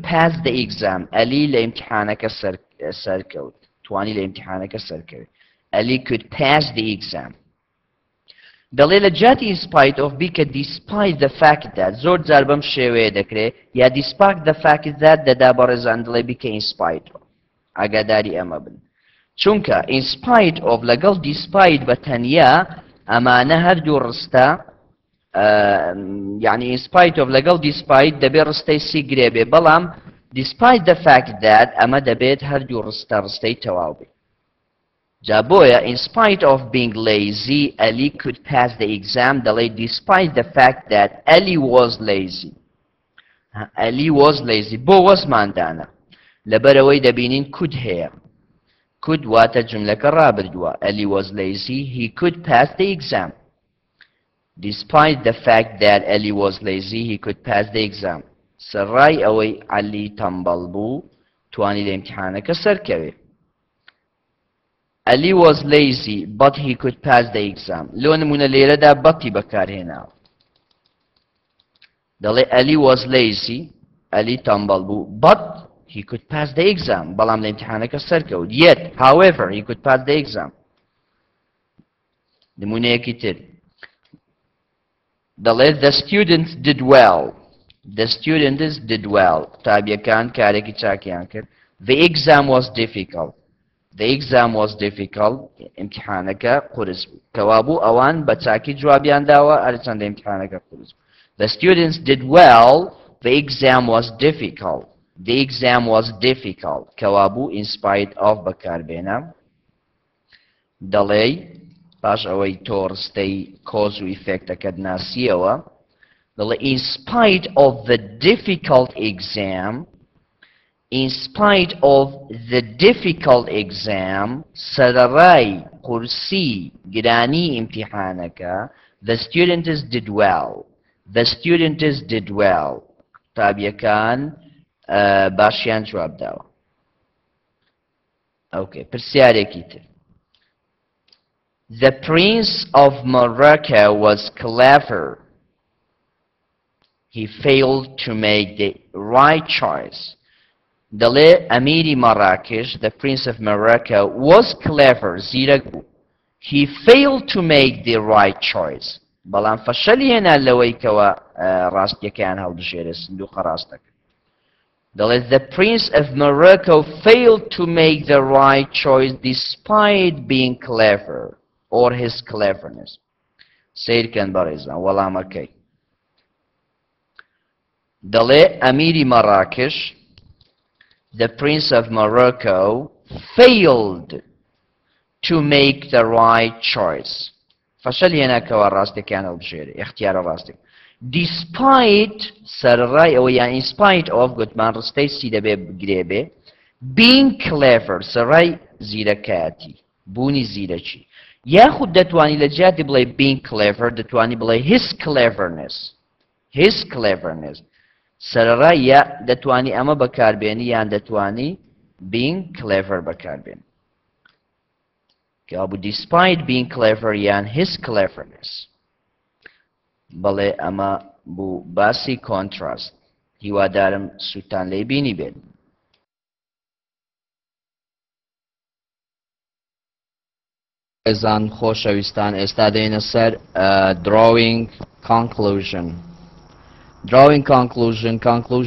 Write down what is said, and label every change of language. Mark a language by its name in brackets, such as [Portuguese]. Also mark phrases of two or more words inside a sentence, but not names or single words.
[English] pass the exam Ali [Central Kurdish] لە ئیمتحانەکە سەرکەوت توانی لە ئیمتحانەکە سەرکەوت [English] Ali could pass the exam [Central Kurdish] دەڵێ لە جاتی [English] in spite of [Central Kurdish] بیکە [English] despite the fact that [Central Kurdish] زۆر جار بەم شێوەیە دەکرێت یا [English] despite the fact that [Central Kurdish] دەدا بە ڕێزان دڵێ بیکە [English] in spite of [Central Kurdish] ئاگاداری ئەمە بن چونکە [English] in spite of [Central Kurdish] لەگەڵ despite بە تەنیا ئەمانە هەردوو ڕستە یعنی [English] in spite of [Central Kurdish] لەگەڵ despite دەبێت ڕستەی سی گرێبێ بەڵام [English] despite the fact that [Central Kurdish] ئەمە دەبێت هەردوو ڕستەی تەواو بێت جا بۆیە [English] in spite of being lazy Ali could pass the exam دەڵێ despite the fact that Ali was lazy Ali was lazy [Central Kurdish] بۆ وەزماندانە لەبەرەوەی دەبینین [English] could هەیە could [Central Kurdish] واتە جملەکە ڕابردووە [English] Ali was lazy he could pass the exam despite the fact that Ali was lazy he could pass the exam [Central Kurdish] سەرڕای ئەوەی عەلی تەمبەڵ بوو توانی لە ئیمتحانەکە سەرکەوێ [English] Ali was lazy but he could pass the exam [Central Kurdish] لۆ نمونە لێرەدا بەتی بەکارهێناوە دەڵێ [English] Ali was lazy Ali [Central Kurdish] تەمبەڵ بوو [English] but he could pass the exam [Central Kurdish] بەڵام لە ئیمتحانەکە سەرکەوت [English] yet however he could pass the exam [Central Kurdish] نمونەیەکی تر دەڵێ [English] the students did well the students did well [Central Kurdish] قوتابیەکان کارێکی چاکیان کرد [English] the exam was difficult the exam was difficult امتحانەکە [Central Kurdish] قورس بوو کەوابوو ئەوان بە چاکی جوابیان داوە هەرچەندە امتحانەکە قورس بوو [English] the students did well the exam was difficult the exam was difficult کەوابوو in spite of [Central Kurdish] بەکاربێنە دەڵێ باش ئەوەی تۆڕستەی کۆز و ئیفێکتەکەت ناسیەوە دەڵێ [English] in spite of the difficult exam in spite of the difficult exam [Central Kurdish] سەرەڕای قورسی گرانی ئیمتحانەکە [English] the students did well the students did well [Central Kurdish] قوتابیەکان باشیان جواب داوە ئۆکێ پرسیارێکی تر [English] The Prince of Morocco was clever. He failed to make the right choice. [Central Kurdish] دەڵێ ئەمیری مەراکش [English] the Prince of Morocco was clever [Central Kurdish] زیرەک بوو [English] he failed to make the right choice [Central Kurdish] بەڵام فەشەلی هێنا لەوەی کەوە ڕاستیەکەیان هەڵبژێرە سندوقە ڕاستەکە دەڵێ [English] the Prince of Morocco failed to make the right choice despite being clever or his cleverness [Central Kurdish] سیرکەن بەڕێزان وەڵامەکەی دەڵێ ئەمیری مەراکش [English] the Prince of Morocco failed to make the right choice [Central Kurdish] فەشەلی هێنا کەوە ڕاستیەکەیان هەڵبژێرە اختیارە ڕاستێک despite سەرڕای ئەوە یان [English] in spite of [Central Kurdish] گوتمان ڕستەی سی دەبێ بگرێبێ [English] being clever [Central Kurdish] سەرڕای زیرەکەیەتی بوونی زیرەکی یاخود دەتوانی لە جیاتی بڵێ [English] being clever [Central Kurdish] دەتوانی بڵێ [English] his cleverness [Central Kurdish] سەرڕای یا دەتوانی ئەمە بەکاربێنی یان دەتوانی [English] being clever [Central Kurdish] بەکاربێن کەوابوو [English] despite being clever [Central Kurdish] یان [English] his cleverness [Central Kurdish] بەڵێ ئەمە بوو باسی contrast هیوادارم سوتان لێی بینی بێت ئێزان خۆشەویستان ئێستا دێنە سەر [English] drawing conclusion